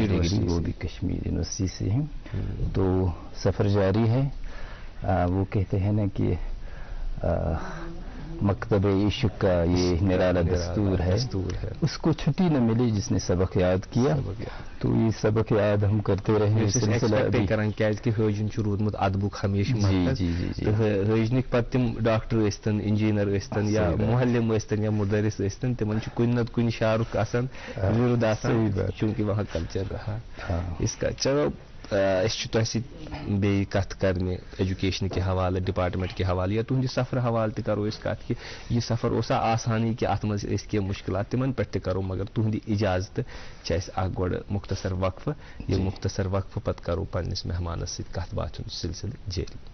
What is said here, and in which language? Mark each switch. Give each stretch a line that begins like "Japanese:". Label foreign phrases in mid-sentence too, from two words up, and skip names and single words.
Urdu: ڈگری وہ بھی کشمیر یونیورسٹی سے ہیں. تو سفر جاری ہے. وہ کہتے ہیں نا کہ مکتب عشق کا یہ نرالا دستور ہے اس کو چھٹی نہ ملی جس نے سبق یاد کیا. تو یہ سبق یاد ہم کرتے رہے.
Kashmiri: حٲجِن چھُ روٗدمُت ادبُک ہمیشہِ تہٕ حٲجنٕکۍ پتہٕ تِم ڈاکٹر ٲسۍتن انجیٖنر ٲسۍتن یا مُحلِم ٲسۍتن یا مُدرِس ٲسۍتن تِمن چھُ کُنہِ نتہٕ کُنہِ شعرُک آسان وِرُد آسان چوٗنٛکہِ
Urdu: وہاں کلچر رہا اس کا.
Kashmiri: چلو أسۍ چھِ تۄہہِ سۭتۍ بیٚیہِ کتھ کرنہِ ایجوکیشن کے حوالہٕ ڈپارٹمنٹ کے حوالہٕ یا تُہنٛدِ سفرٕ حوالہٕ تہِ کرو أسۍ کتھ کہِ یہِ سفر اوسا آسانی کہِ اتھ منٛز ٲسۍ کینٛہہ مُشکلات تِمن پٮ۪ٹھ تہِ کرو مگر تُہنٛدِ اجازتہٕ چھِ اسہِ اکھ گۄڈٕ مختصر وقفہٕ. یہِ مختصر وقفہٕ پتہٕ کرو پننِس مہمانس سۭتۍ کتھ باتھ ہُنٛد سلسلہٕ جٲری.